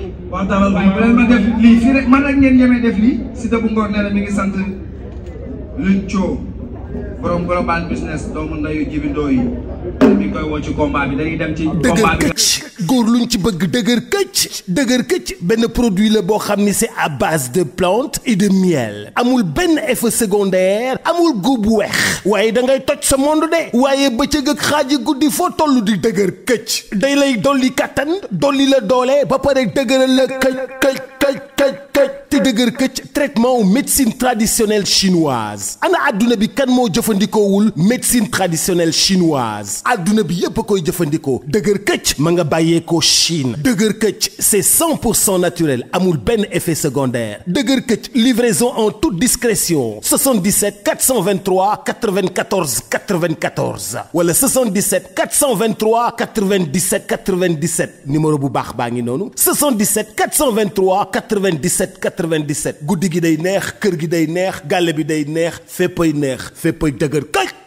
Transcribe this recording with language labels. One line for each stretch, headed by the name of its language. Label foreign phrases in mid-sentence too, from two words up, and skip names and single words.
Wolof: Waa Tàgga Waaye bu leen ma def lii fii rek, man rek ngeen ñemee def lii. Siteu bu Ngor nee na mi ngi sant Luc Thio, borom Global Business, doomu ndeyu Jibi Ndoye yi. Mi ngi koy woo ci combat bi, dañuy dem ci combat Dëgër bi. këcc, góor luñ ci bëgg dëgër këcc.
French: Dëgër këcc, benn produit
Wolof: la boo xam ni
French: c'est à base de plantes et de miel.
Wolof: Amul benn
French: effet secondaire,
Wolof: amul góob bu weex. Waaye da ngay toj sa monde de. Waaye bëccëg ak xaaji guddi foo toll di dëgër këcc. Day lay dolli kattan, dolli la doole, ba pare dëgëral la këcc, këcc, këcc, këcc, këcc.
French: Te dëgër këcc, traitement wu médecine traditionnelle chinoise.
Wolof: Ana adduna bi kan moo jëfandikoowul
French: médecine traditionnelle chinoise?
Wolof: Adduna bi yépp a koy jëfandikoo. Dëgër këcc, ma nga bàyyeekoo Chine.
French: Dëgër këcc, c'est cent pour cent naturel,
Wolof: amul benn
French: effet secondaire. Dëgër këcc Livraison en toute discrétion. Soixante-dix-sept quatre cent vingt-trois quatre-vingt-quatorze quatre-vingt-quatorze wala soixante-dix-sept quatre cent vingt-trois quatre-vingt-dix-sept quatre-vingt-dix-sept.
Wolof: Numéro bu baax baa ngi noonu. Soixante-dix-sept quatre cent vingt-trois quatre-vingt-dix-sept quatre-vingt-dix-sept. Guddi gi day neex, kër gi day neex, gàlle bi day neex, féppay neex, féppay dëgër kay.